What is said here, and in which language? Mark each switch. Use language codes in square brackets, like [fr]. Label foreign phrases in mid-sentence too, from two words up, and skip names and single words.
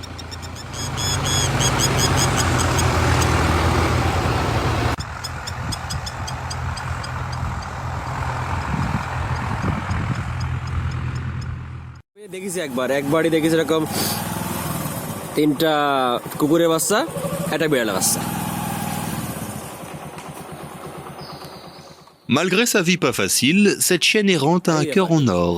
[bn] দেখেছি একবারই দেখেছি এরকম 3টা কুকুরের বাচ্চা, একটা বিড়ালের বাচ্চা। [fr] Malgré sa vie pas facile, cette chienne errante a un cœur en or.